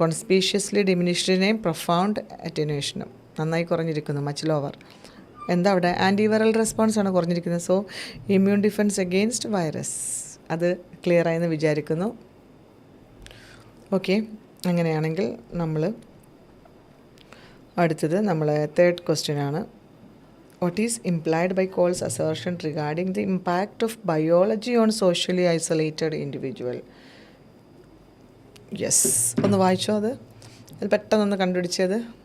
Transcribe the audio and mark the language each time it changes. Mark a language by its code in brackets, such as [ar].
[en] consciously ഡിമിനിഷ്ഡിനെയും profound അറ്റുനേഷനും [ml] നന്നായി കുറഞ്ഞിരിക്കുന്നു, [en] Much lower. [ml] എന്താ അവിടെ? [en] Antiviral റെസ്പോൺസാണ് കുറഞ്ഞിരിക്കുന്നത്. So immune defence against virus. [ml] അത് ക്ലിയർ ആയെന്ന് വിചാരിക്കുന്നു. ഓക്കെ, അങ്ങനെയാണെങ്കിൽ നമ്മൾ അടുത്തത് തേർഡ് ക്വസ്റ്റ്യനാണ്. [en] What is implied by Cole's assertion regarding the impact of biology on socially isolated individual? [ml] Yes, ഒന്ന് വായിച്ചോ അത് പെട്ടെന്നൊന്ന് കണ്ടുപിടിച്ചത്.